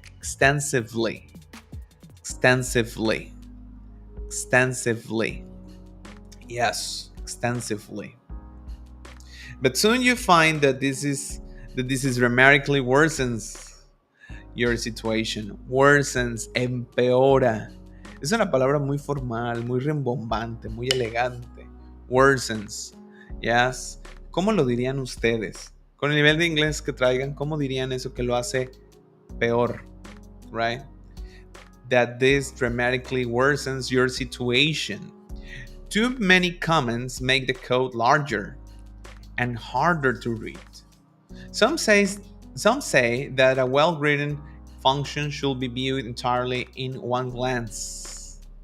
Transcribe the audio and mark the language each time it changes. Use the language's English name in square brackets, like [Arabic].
[English] extensively, extensively, extensively. Yes, extensively. But soon you find that this is dramatically worsens your situation. Worsens, [Spanish] empeora. Es una palabra muy formal, muy rimbombante, muy elegante. [English] Worsens. Yes. [Spanish] ¿Cómo lo dirían ustedes? Con el nivel de inglés que traigan, ¿cómo dirían eso que lo hace peor? [English] Right? That this dramatically worsens your situation. Too many comments make the code larger and harder to read. Some say that a well-written function should be viewed entirely in one glance.